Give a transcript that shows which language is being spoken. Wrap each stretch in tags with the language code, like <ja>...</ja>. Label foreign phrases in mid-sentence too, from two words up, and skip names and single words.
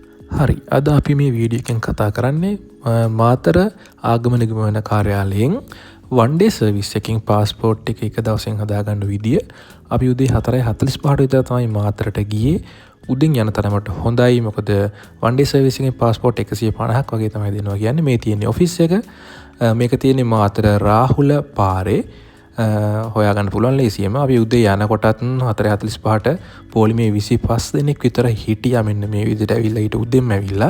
<si>හරි අද අපි මේ වීඩියෝ එකෙන් කතා කරන්නේ මාතර ආගමන ගමන කාර්යාලයෙන්</si> <en>one day service</en> <si>එකකින් passport එක දවසෙන් හදාගන්න විදිය. අපි උදේ 4:45ට විතර තමයි මාතරට ගියේ. උදෙන් යන තරමට හොඳයි. මොකද</si> <en>one day service</en> <si>එකෙන් passport 150ක් වගේ තමයි දෙනවා කියන්නේ. මේ තියෙන්නේ ඔෆිස් එක. මේක තියෙන්නේ මාතර රාහුල පාරේ. හොයාගන්න පුළුවන් ලේසියම. අපි උදේ යනකොටත් 4:45ට පොලිමේ 25 දෙනෙක් විතර හිටියා මෙන්න මේ විදිහට ඇවිල්ලා ඊට උදෙන්ම ඇවිල්ලා.</si>